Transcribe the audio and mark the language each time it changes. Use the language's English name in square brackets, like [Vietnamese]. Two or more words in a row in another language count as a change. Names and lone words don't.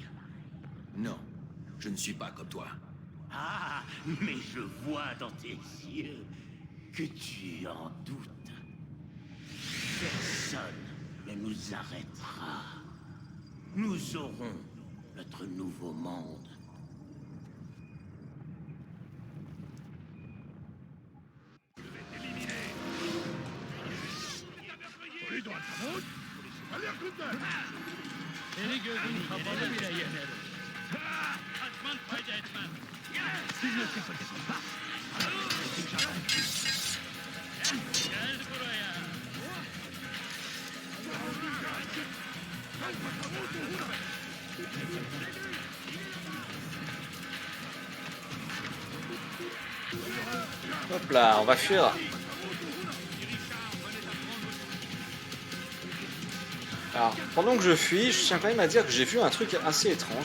[French] Non, je ne suis pas comme toi. Ah, mais je vois dans tes yeux que tu en doutes. Personne ne nous arrêtera. Nous aurons notre nouveau monde. [Turkish] Seni gözün kapalı bile yenerim. Kaçman fayda etmez. Gel buraya. [French] Hop là, on va fuir. Alors, pendant que je fuis, je tiens quand même à dire que j'ai vu un truc assez étrange.